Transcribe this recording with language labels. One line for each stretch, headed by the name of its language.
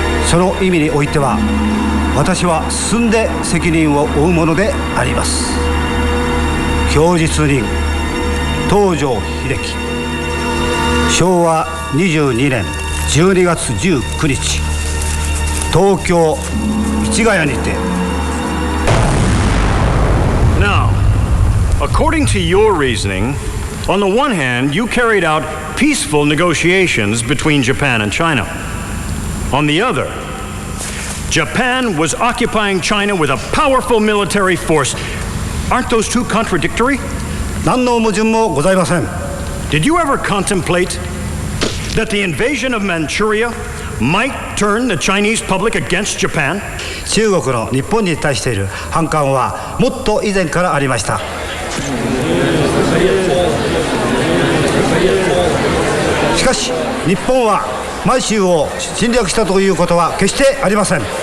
Japanese: その意味においては私は進んで責任を負うものであります。供述人東條英機、昭和22年12月19日東京市ヶ谷にて。
English: Now, according to your reasoning, on the one hand, you carried out peaceful negotiations between Japan and China. On the other, Japan was occupying China with a powerful military force. Aren't those two contradictory?
Japanese: 何の矛盾もございません。
English: Did you ever contemplate that the invasion of Manchuria might turn the Chinese public against Japan?
Japanese: 中国の日本に対している反感はもっと以前からありました。しかし日本は満州を侵略したということは決してありません。